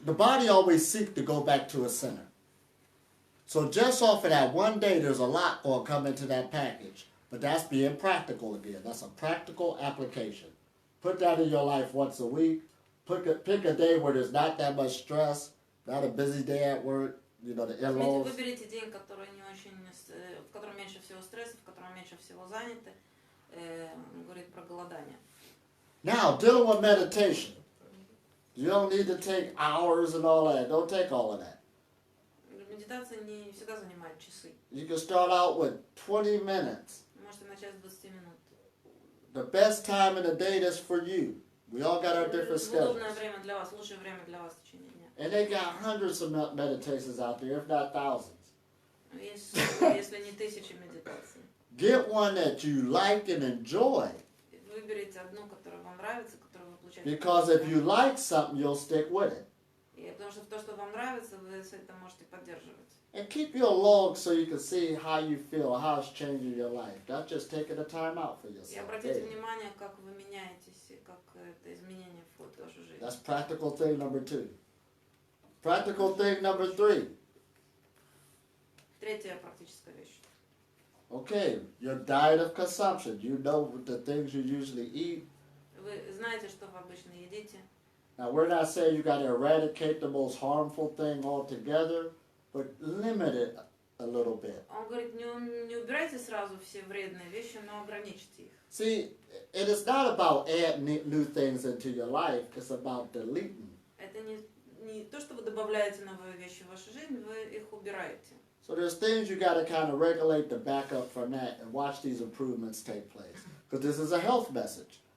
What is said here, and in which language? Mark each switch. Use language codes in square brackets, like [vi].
[en] The body always seeks to go back to a center. So just off of that one day, there's a lot going to come into that package. But that's being practical again. That's a practical application. Put that in your life once a week. Pick a day where there's not that much stress, not a busy day at work, you know, the in-laws. [ru] Выберите день, который не очень, в котором меньше всего стресса, в котором меньше всего заняты. Он говорит про голодание. [en] Now, dealing with meditation. You don't need to take hours and all that. Don't take all of that. [ru] Медитация не всегда занимает часы. [en] You can start out with 20 minutes. [ru] Можете начать с 20 минут. [en] The best time in the day that's for you. We all got our different schedules. [ru] Удобное время для вас, лучшее время для вас в течение дня. [en] And they got hundreds of meditations out there, if not thousands. [ru] Есть, если не тысячи медитаций. [en] Get one that you like and enjoy. [ru] Выберите одну, которая вам нравится, которую вы получаете. [en] Because if you like something, you'll stick with it. [ru] И потому что то, что вам нравится, вы с этим можете поддерживать. [en] And keep your log so you can see how you feel, how it's changing your life. Not just taking the time out for [ru] И [en] yourself. [ru] обратите внимание, как вы меняетесь, и как это изменение входит в вашу жизнь. [en] That's practical thing number 2. Practical thing number 3. [ru] Третья практическая вещь. [en] Okay, your diet of consumption. You know the things you usually eat. [ru] Вы знаете, что вы обычно едите. [en] Now, we're not saying you got to eradicate the most harmful thing altogether, but limit it a little bit. [ru] Он говорит, не убирайте сразу все вредные вещи, но ограничьте их. [en] See, it is not about adding new things into your life. It's about deleting. [ru] Это не то, что вы добавляете новые вещи в вашу жизнь, вы их убираете. [en] So there's things you got to kind of regulate to back up from that and watch these improvements take place. Because this is a health message.